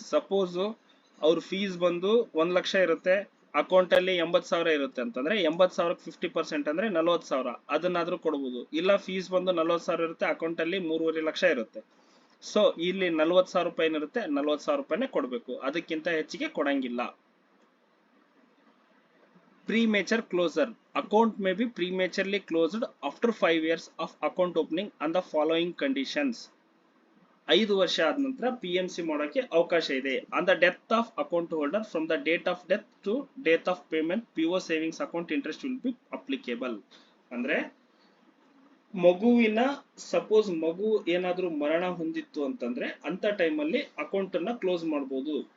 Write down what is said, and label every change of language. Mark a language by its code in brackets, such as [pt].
[kn] Suppose ಅವ್ರ fees ಬಂದು 1 ಲಕ್ಷ ಇರುತ್ತೆ, ಅಕೌಂಟ್ ಅಲ್ಲಿ 80,000 ಇರುತ್ತೆ ಅಂತಂದ್ರೆ 80,000ಕ್ಕೆ 50% ಅಂದ್ರೆ 40,000 ಅದನ್ನಾದ್ರೂ ಕೊಡ್ಬೋದು. ಇಲ್ಲ ಫೀಸ್ ಬಂದು 40,000 ಇರುತ್ತೆ, ಅಕೌಂಟ್ ಅಲ್ಲಿ 3.5 ಲಕ್ಷ ಇರುತ್ತೆ, ಸೊ ಇಲ್ಲಿ 40,000 ರೂಪಾಯಿ ಇರುತ್ತೆ, 40,000 ರೂಪಾಯಿನೇ ಕೊಡ್ಬೇಕು, ಅದಕ್ಕಿಂತ ಹೆಚ್ಚಿಗೆ ಕೊಡಂಗಿಲ್ಲ. [en] Premature closure. Account may be prematurely closed after 5 years of account opening on the following conditions. [kn] 5 ವರ್ಷ ಆದ ನಂತರ PMC ಮಾಡೋಕೆ ಅವಕಾಶ ಇದೆ. [en] On the death of account holder from the date of death to date of payment PO savings account interest will be applicable. [kn] ಅಂದ್ರೆ ಮಗುವಿನ suppose ಮಗು ಏನಾದ್ರೂ ಮರಣ ಹೊಂದಿತ್ತು ಅಂತಂದ್ರೆ ಅಂತ ಟೈಮಲ್ಲಿ ಅಕೌಂಟ್ ಅನ್ನ ಕ್ಲೋಸ್ ಮಾಡಬಹುದು.